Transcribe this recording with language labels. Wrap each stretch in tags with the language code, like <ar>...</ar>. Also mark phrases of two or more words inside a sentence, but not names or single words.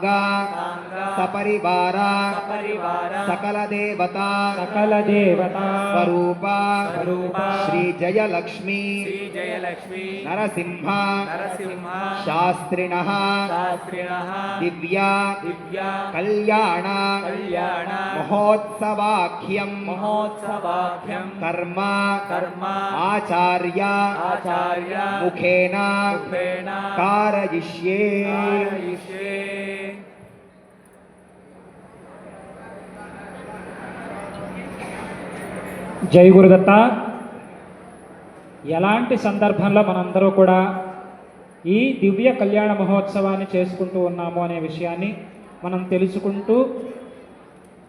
<sa>सपरिवार सकल देवता स्वरूप श्री जयलक्ष्मी नरसिंह शास्त्रिणः दिव्या कल्याण महोत्सवाख्यं कर्म आचार्य मुखेन कारयिष्ये।</sa> <te>జై గురుదత్త. ఎలాంటి సందర్భంలో మనందరూ కూడా ఈ దివ్య కళ్యాణ మహోత్సవాన్ని చేసుకుంటూ ఉన్నాము అనే విషయాన్ని మనం తెలుసుకుంటూ</te>